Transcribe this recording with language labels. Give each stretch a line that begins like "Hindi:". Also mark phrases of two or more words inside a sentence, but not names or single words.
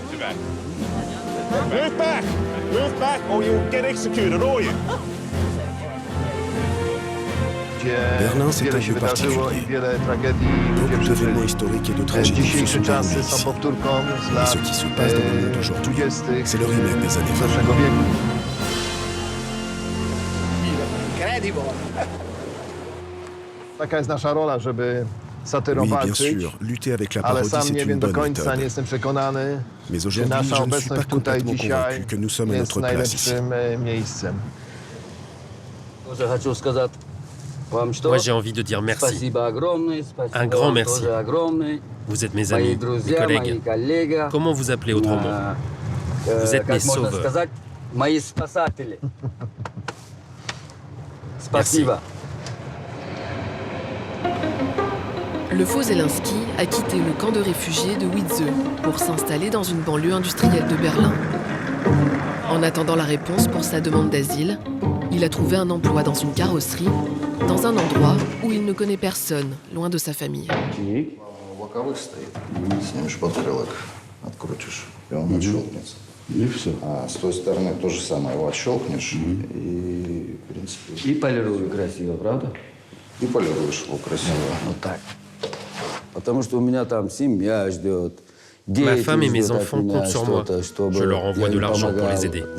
English: back. Move back. Move back or you'll get executed, all you.
French: Berlin, c'est un lieu particulier. Beaucoup d'événements historiques et de tragédies se sont déroulés ici. Et ce qui se passe dans le monde aujourd'hui, c'est le remake des années 20.
Polish: Taka jest nasza rola, żeby satyrą
French: Oui, bien
Polish: walczyć,
French: sûr, lutter avec la
Polish: ale
French: parodie,
Polish: sam
French: c'est
Polish: nie
French: une
Polish: wiem do
French: bonne
Polish: końca, nie
French: méthode.
Polish: jestem przekonany,
French: Mais
Polish: czy
French: aujourd'hui,
Polish: nasza
French: je ne suis pas
Polish: obecność tutaj
French: complètement
Polish: dzisiaj
French: convaincu que nous sommes à
Polish: jest
French: notre place ici.
Polish: najlepszym miejscem.
Russian: Тоже хочу сказать вам, что
French: Moi, j'ai envie de dire merci.
Russian: спасибо огромное, спасибо
French: Un grand
Russian: вам
French: merci.
Russian: тоже огромное.
French: Vous êtes mes
Russian: Мои
French: amis, mes
Russian: друзья, мои
French: collègues.
Russian: коллеги.
French: Comment vous appelez autrement? Vous êtes mes
Russian: как можно
French: sauveurs.
Russian: сказать, мои спасатели. Спасибо.
French: Le faux Zelensky a quitté le camp de réfugiés de Wietze pour s'installer dans une banlieue industrielle de Berlin. En attendant la réponse pour sa demande d'asile, il a trouvé un emploi dans une carrosserie, dans un endroit où il ne connaît personne, loin de sa famille.
Russian: Боковых стоит. Снимешь подкрылок, открутишь, и он отщелкнется. И все. А с той стороны то же самое. Его отщелкнешь, и, в принципе... И полирую красиво, правда? И полируешь его красиво. Вот так. Потому что у меня там семья ждет.
French: Ma femme et mes enfants comptent sur moi. Je leur envoie de l'argent pour les aider.